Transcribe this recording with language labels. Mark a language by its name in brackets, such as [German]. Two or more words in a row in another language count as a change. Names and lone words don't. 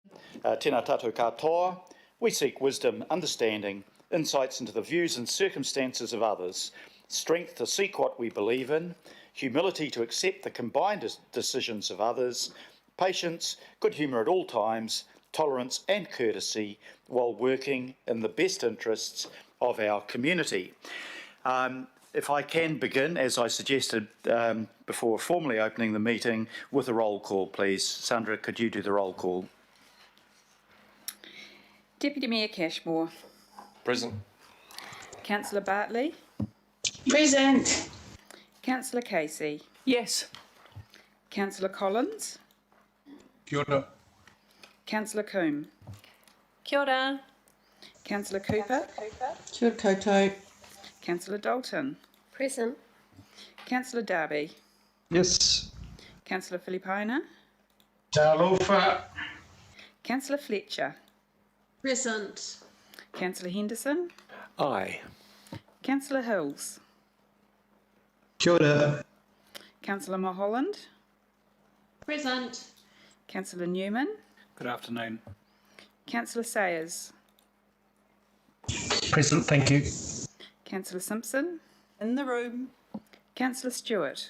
[Māori] Tēnā tātou katoa. [English] We seek wisdom, understanding, insights into the views and circumstances of others, strength to seek what we believe in, humility to accept the combined decisions of others, patience, good humour at all times, tolerance and courtesy while working in the best interests of our community. If I can begin, as I suggested before formally opening the meeting, with a roll call, please. Sandra, could you do the roll call? Deputy Mayor Cashmore. Present. Councillor Bartley. Present. Councillor Casey. Yes. Councillor Collins. [Māori] Kia ora. [English] Councillor Coombe. [Māori] Kia ora. [English] Councillor Cooper. [Māori] Kia ora koutou. [English] Councillor Dalton. Present. Councillor Darby. Yes. Councillor Filipina. Talofa. Councillor Fletcher. Present. Councillor Henderson. Aye. Councillor Hills. [Māori] Kia ora. [English] Councillor Mulholland. Present. Councillor Newman. Good afternoon. Councillor Sayers. Present, thank you. Councillor Simpson. In the room. Councillor Stewart.